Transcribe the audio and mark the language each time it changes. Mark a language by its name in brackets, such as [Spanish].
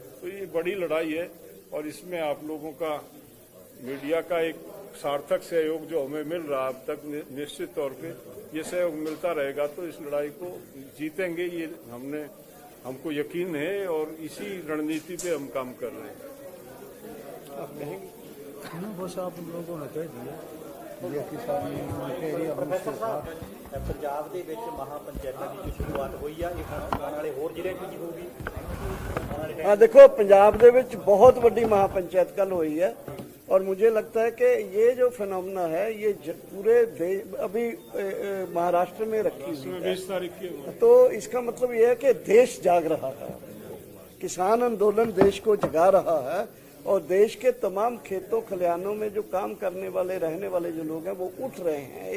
[Hindi] तो ये बड़ी लड़ाई है और इसमें आप लोगों का, मीडिया का एक सार्थक सहयोग जो हमें मिल रहा अब तक, निश्चित तौर पे ये सहयोग मिलता रहेगा तो इस लड़ाई को जीतेंगे, ये हमको यकीन है और इसी रणनीति पे हम काम कर रहे हैं। आप कहेंगे बस आप लोगों ने कह दिया। [Punjabi] ਪੰਜਾਬ ਦੇ ਵਿੱਚ ਮਹਾਪੰਚਾਇਤਾਂ ਦੀ ਜੋ ਸ਼ੁਰੂਆਤ ਹੋਈ ਆ, ਇਹ ਆਉਣ ਵਾਲੇ ਹੋਰ ਜ਼ਿਲ੍ਹਿਆਂ 'ਚ ਵੀ ਹੋਊਗੀ। [Hindi] हाँ देखो, पंजाब ਦੇ ਵਿੱਚ बहुत बड़ी महापंचायत कल हुई है और मुझे लगता है कि ये जो फिनोमेना है ये पूरे अभी महाराष्ट्र में रखी हुई है। 20 तारीख की तो इसका मतलब ये है कि देश जाग रहा है, किसान आंदोलन देश को जगा रहा है और देश के तमाम खेतों खलिहानों में जो काम करने वाले रहने वाले जो लोग हैं वो उठ रहे हैं।